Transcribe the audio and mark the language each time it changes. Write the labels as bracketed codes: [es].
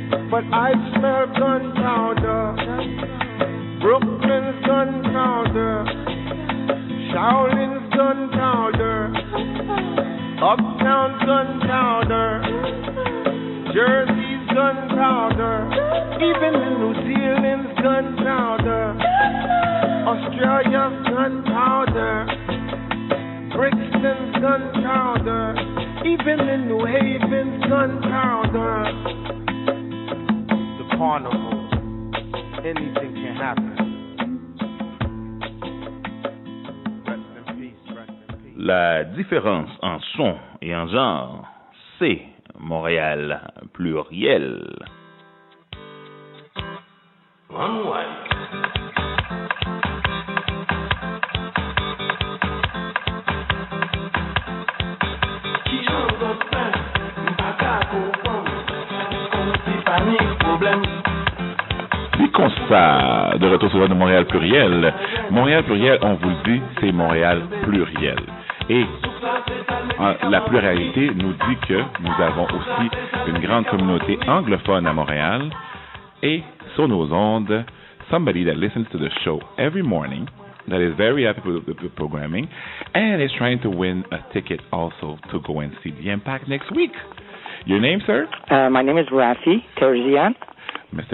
[en] But I smell gunpowder, Brooklyn's gunpowder, Shaolin's gunpowder, Uptown's gunpowder, Jersey's gunpowder, even New Zealand's gunpowder, Australia's gunpowder, Brixton's gunpowder, even in New Haven's gunpowder. The carnival, anything can happen. [fr] La différence en son et en genre, c'est Montréal Pluriel. Les constats de retour sur de Montréal Pluriel. Montréal Pluriel, on vous le dit, c'est Montréal Pluriel. Et la pluralité nous dit que nous avons aussi une grande communauté anglophone à Montréal. Et sur nos ondes, [en] somebody that listens to the show every morning, that is very happy with the programming, and is trying to win a ticket also to go and see the Impact next week. Your name, sir? My name is Rafi Terzian. Mr.